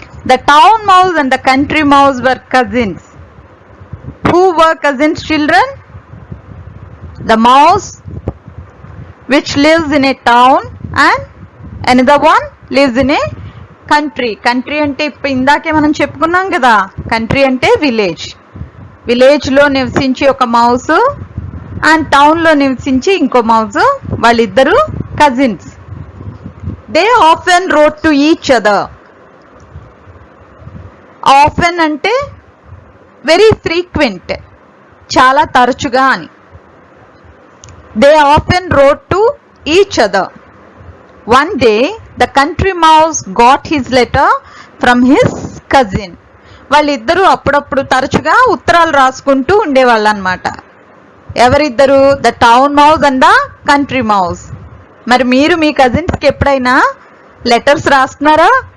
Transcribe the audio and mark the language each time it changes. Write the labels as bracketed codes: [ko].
[en] The town mouse and the country mouse were cousins. Who were cousins, children? The mouse which lives in a town and another one lives in a country. [te] Country అంటే ఇప్పుడు ఇందాకే మనం చెప్పుకున్నాం కదా, country అంటే village. విలేజ్లో నివసించి ఒక మౌస్ అండ్ టౌన్లో నివసించి ఇంకో మౌస్, వాళ్ళిద్దరు cousins. [en] They often wrote to each other. [te] Often అంటే వెరీ ఫ్రీక్వెంట్, చాలా తరచుగా అని. [en] They often wrote to each other. One day, the country mouse got his letter from his cousin. [te] వాళ్ళిద్దరూ అప్పుడప్పుడు తరచుగా ఉత్తరాలు రాసుకుంటూ ఉండేవాళ్ళు అనమాట. ఎవరిద్దరు? [en] The town mouse and the country mouse. [te] మరి మీరు మీ కజిన్స్కి ఎప్పుడైనా లెటర్స్ రాస్తున్నారా?